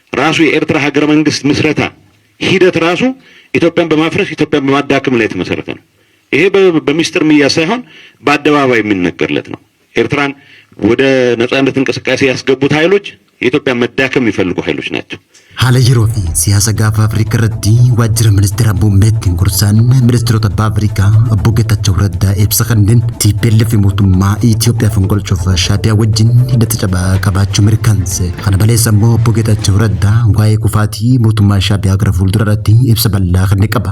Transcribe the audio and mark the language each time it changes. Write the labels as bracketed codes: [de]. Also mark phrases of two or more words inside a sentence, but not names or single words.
[am] ራሱ የኤርትራ ሀገረ መንግስት ምስረታ ሂደት ራሱ ኢትዮጵያን በማፍረስ ኢትዮጵያን በማዳከም ላይ የተመሰረተ ነው። ይሄ በሚስጥር የሚያዝ ሳይሆን በአደባባይ የሚነገርለት ነው። ኤርትራን ወደ ነጻነት እንቅስቃሴ ያስገቡት ኃይሎች የኢትዮጵያ መዳከም የሚፈልጉ ኃይሎች ናቸው። [om] haala yeroo fi siyaasa gaafa Afrikaa irratti waajjira ministeera Muummee Gorsaan ministeerota Afrikaa obbo Geetachoo Raddaa ibsa kanneen TPLF mootummaa Itoophiyaa fonqolchuuf Shaadiyyaa wajjin hidhata cabaa qabaachuu mirkaneesse. Kana malees ammoo obbo Geetachoo Raddaa waa'ee kufaatii mootummaa Shaadiyyaa gara fuulduraatti ibsa bal'aa kan qaba.